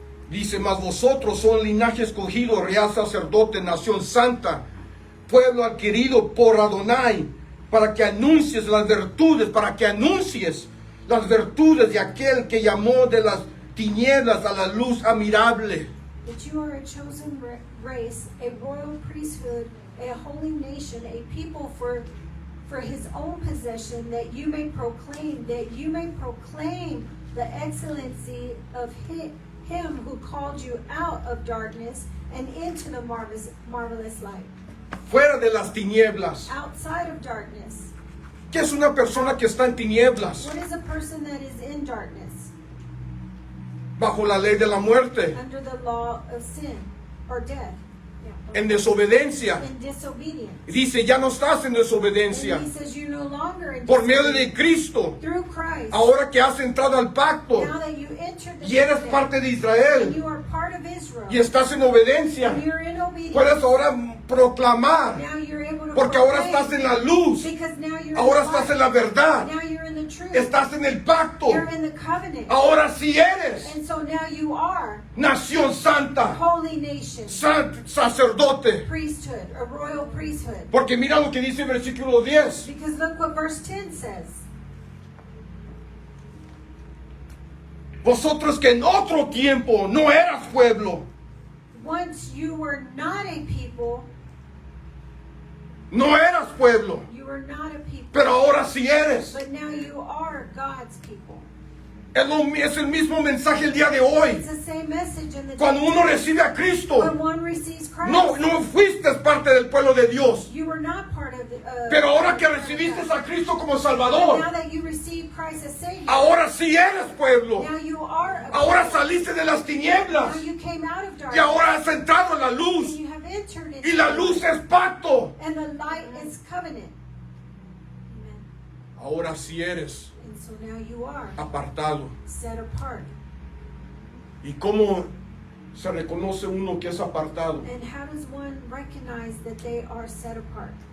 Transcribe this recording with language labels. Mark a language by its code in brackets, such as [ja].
[es] Dice, mas vosotros son linaje escogido, real sacerdote, nación santa, pueblo adquirido por Adonai, para que anuncies las virtudes, de aquel que llamó de las tinieblas a la luz admirable. [en] That you are a chosen race, a royal priesthood, a holy nation, a people for his own possession, that you may proclaim the excellency of him who called you out of darkness and into the marvelous light. [es] Fuera de las tinieblas. [en] Outside of darkness. [es] ¿Qué es una persona que está en tinieblas? [en] What is a person that is in darkness? [es] Bajo la ley de la muerte, [en] Under the law of sin or death. [es] en desobediencia. [en] In disobedience. [es] Dice, ya no estás en desobediencia. [en] And he says you're no longer in [es] Por medio de [en] disobedience. [es] Cristo, [en] Through Christ. [es] ahora que has entrado al pacto [en] Now that you entered the [es] y eres [en] covenant, [es] parte de [en] and [es] Israel [en] you are part of Israel, [es] y estás en obediencia, [en] and you're in obedience, [es] puedes ahora proclamar, [en] now you're able to [es] porque ahora [en] proclaim, [es] estás en la luz, [en] because now you're [es] ahora [en] in [es] estás [en] the [es] en la [en] light, [es] verdad, [en] now you're in the truth, [es] estás en el pacto, [en] you're in the covenant, [es] ahora sí eres [en] and so now you are [es] nación santa, [en] holy nation, [es] sacerdote. [en] priesthood, a royal priesthood. [es] Porque mira lo que dice el versículo 10. [en] Because look what verse 10 says. [es] Vosotros que en otro tiempo no eras pueblo, [en] Once you were not a people, [es] no eras pueblo, [en] you were not a people, [es] pero ahora sí eres. [en] but now you are God's people. [es] Es el mismo mensaje el día de hoy. [en] It's the same message in the [es] Cuando [en] day. [es] uno recibe a Cristo, [en] When one receives Christ, [es] no fuiste parte del pueblo de Dios. [en] you were not part of the. [es] Pero ahora que [en] part of [es] recibiste [en] God. [es] a Cristo como [en] But [es] Salvador, [en] now that you receive Christ as Savior, [es] ahora sí eres pueblo. [en] now you are. A [es] Ahora [en] people. [es] saliste de las [en] Now [es] tinieblas [en] you came out of [es] y [en] darkness. [es] ahora has entrado en la [en] And [es] luz. [en] you have entered into [es] Y la [en] the [es] luz [en] light. [es] es pacto. [en] And the light is covenant. Amen. [es] Ahora sí eres [en] And so now you are [es] apartado. [en] set apart. [es] ¿Y cómo se reconoce uno que es apartado? [en] And how does one recognize that they are set apart?